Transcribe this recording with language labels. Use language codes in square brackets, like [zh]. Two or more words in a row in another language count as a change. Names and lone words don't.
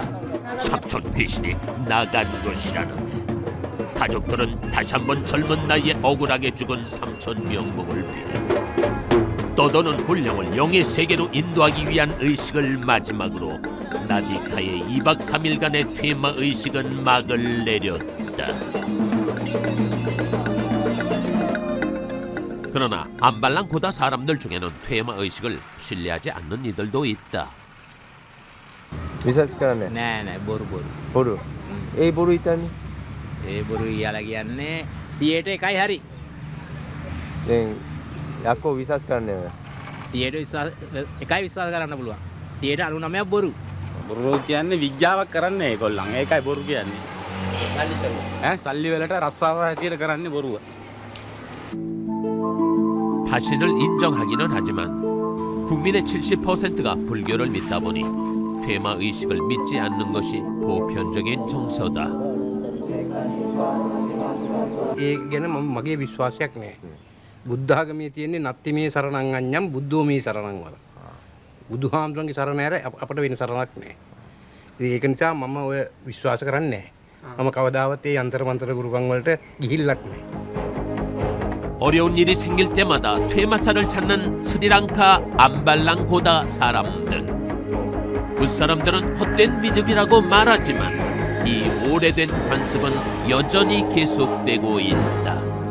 [ko] 삼촌 귀신이 나간 것이라는데 가족들은 다시 한번 젊은 나이에 억울하게 죽은 삼촌 명복을 빌고 떠도는 혼령을 영의 세계로 인도하기 위한 의식을 마지막으로 나디카의 2박 3일간의 퇴마 의식은 막을 내렸다. 그러나 안발랑 고다 사람들 중에는 퇴마 의식을 신뢰하지 않는 이들도 있다. [si] විශ්වාස කරන්නේ නෑ නෑ බොරු බොරු. ඒ බොරු හිතන්නේ. ඒ බොරු ඉයාලා කියන්නේ 100ට එකයි හරි. දැන් යකෝ විශ්වාස කරන්නේ. 100ට එකයි විශ්වාස කරන්න පුළුවන්. 199ක් බොරු. බොරු කියන්නේ විද්‍යාවක් කරන්නේ ඒගොල්ලන්. ඒකයි බොරු කියන්නේ. සල්ලි වලට රස්සාව හැටියට කරන්නේ බොරුව. [ko] 파신을 인정하기는 하지만 국민의 70%가 불교를 믿다 보니 퇴마 의식을 믿지 않는 것이 보편적인 정서다. [si] ඒ ගැන මගේ විශ්වාසයක් නෑ. බුද්ධ ආගමේ තියෙන්නේ [pi] නත්තිමේ සරණං අඤ්ඤම් බුද්ධෝමේ සරණං [si] වල. බුදුහාමුදුරන්ගේ සරණ ඇර අපට වෙන සරණක් නෑ. ඒක නිසා මම ඔය විශ්වාස කරන්නේ නෑ. මම කවදාවත් ඒ යంత్ర මන්ත්‍ර ගුරුකම් වලට ගිහිල්ලක් නෑ. [ko] 어려운 일이 생길 때마다 퇴마사를 찾는 스리랑카 암발랑고다 사람들. 그 사람들은 헛된 믿음이라고 말하지만 이 오래된 관습은 여전히 계속되고 있다.